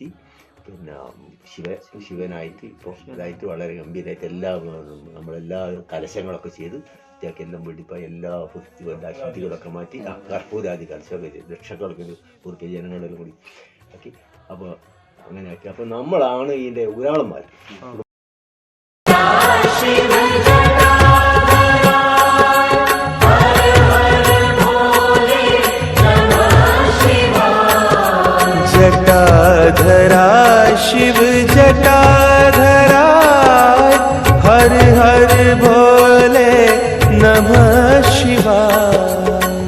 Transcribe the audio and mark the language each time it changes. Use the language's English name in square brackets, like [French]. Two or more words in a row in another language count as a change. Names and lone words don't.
[Malayalam] പിന്നെ ശിവനായിട്ട് ഇപ്പോൾ ഇതായിട്ട് വളരെ ഗംഭീരമായിട്ട് നമ്മളെല്ലാ കലശങ്ങളൊക്കെ ചെയ്ത് ഇതൊക്കെല്ലാം വെടിപ്പായി എല്ലാ അശുദ്ധികളൊക്കെ മാറ്റി കർപ്പൂരാദി കലശമൊക്കെ ചെയ്ത് രക്ഷകളൊക്കെ പൂർത്തിയ ജനങ്ങളെല്ലാം കൂടി ആക്കി. അപ്പോൾ അങ്ങനെ ആക്കി. അപ്പോൾ നമ്മളാണ് ഇതിൻ്റെ ഊരാളന്മാർ. [Sanskrit] जटाधरा शिव जटाधरा हर हर भोले नमः शिवाय।